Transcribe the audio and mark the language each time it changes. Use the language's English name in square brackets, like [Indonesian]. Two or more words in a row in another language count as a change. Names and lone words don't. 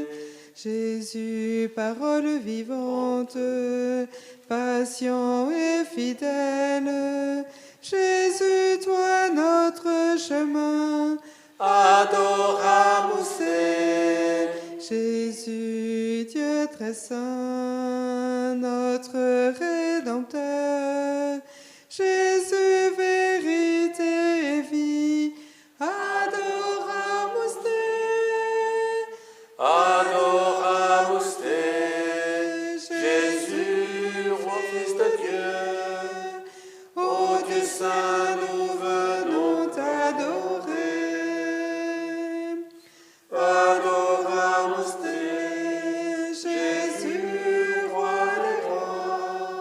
[French] Jésus, parole vivante, patient et fidèle, Jésus, toi notre chemin, [Latin] Adoramus te. [French] Jésus, Dieu très saint, notre Rédempteur, Jésus, vérité et vie, [Latin] adoramus te, Adoramus te. [French] Jésus, roi Fils de Dieu. Ô Dieu saint, nous venons t'adorer. [Latin] Adoramus te. [French] Jésus, roi des rois.